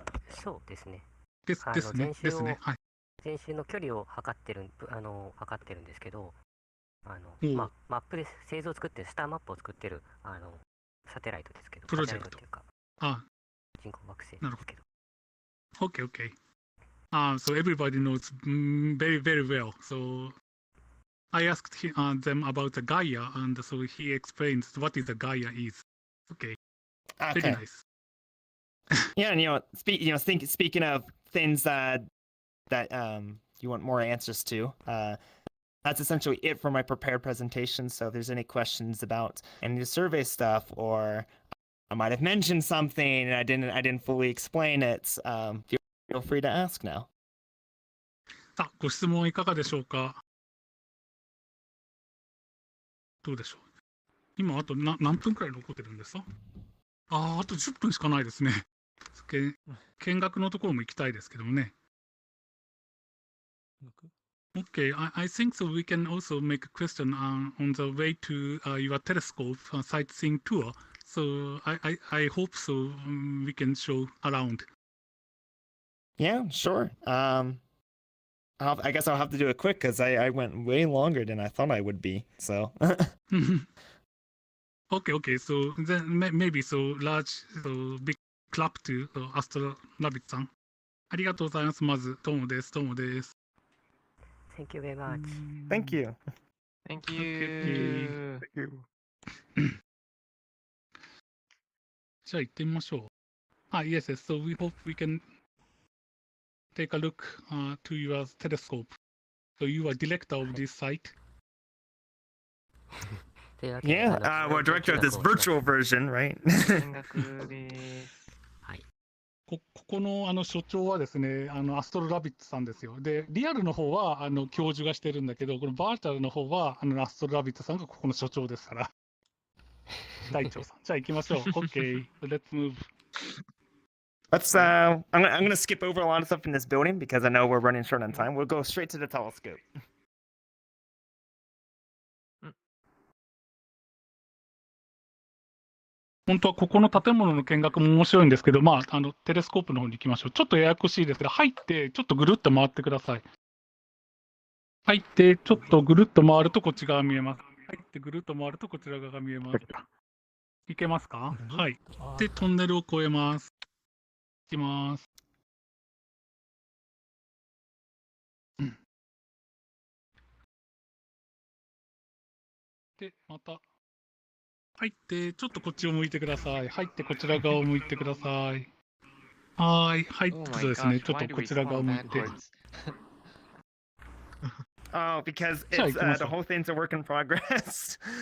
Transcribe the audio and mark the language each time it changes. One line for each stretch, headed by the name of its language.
Japanese: そうですね。ですね。ですね。はい。全周の距離を測ってるんですけど、おうマップで製造を作ってる、スターマップを作ってる、サテライトですけど、プロジェクトサテライトっていうか、あ、人工惑星なるほですけど。
English: ど。Okay, okay. So everybody knows very, very well. So I asked them about the Gaia, and so he explains what is the Gaia is. Okay, very Okay. nice. Yeah, and speaking of things that you want more answers to, that's essentially it for my prepared presentation. So if there's any questions about any of the survey stuff, or I might have mentioned something and I didn't fully explain it, feel free to ask now.
Japanese: さあ、ご質問いかがでしょうか。どうでしょう。今、あと何分くらい残ってるんですか。あと10分しかないですね。見学のところも行きたいですけどもね。
English: Okay, I think so. We can also make a question on the way to your telescope sightseeing tour. So I hope so. We can show around. Yeah, sure. I guess I'll have to do it quick because I went way longer than I thought I would be. So. Okay. So then maybe so big clap to AstroRabbit さん。
Japanese: ありがとうございます。まず、どうもです。どうもです。
English: Thank you very much. Thank you. Thank you. Thank you.
Japanese: じゃあ行ってみましょう。
English: Yes, so we hope we can take a look to your telescope. So you are director of this site. Yeah, we're director of this virtual version, right?
Japanese: 見学です。ここの所長はですね、アストロラビットさんですよ。で、リアルの方は教授がしてるんだけど、このバーチャルの方はアストロラビットさんがここの所長ですから。大長さん。じゃあ行きましょう。
English: OK, let's move. Let's. I'm gonna skip over a lot of stuff in this building because I know we're running short on time. We'll go straight to the telescope.
Japanese: 本当はここの建物の見学も面白いんですけど、テレスコープの方に行きましょう。ちょっとややこしいですけど、入って、ちょっとぐるっと回ってください。入って、ちょっとぐるっと回るとこっち側見えます。入って、ぐるっと回るとこちら側が見えます。いけますか？はい。で、トンネルを越えます。行きます。で、また。入って、ちょっとこっちを向いてください。入って、こちら側を向いてください。入ってそうですね。ちょっとこちら側を向いて。
English: Oh, because it's the whole thing's a work in progress.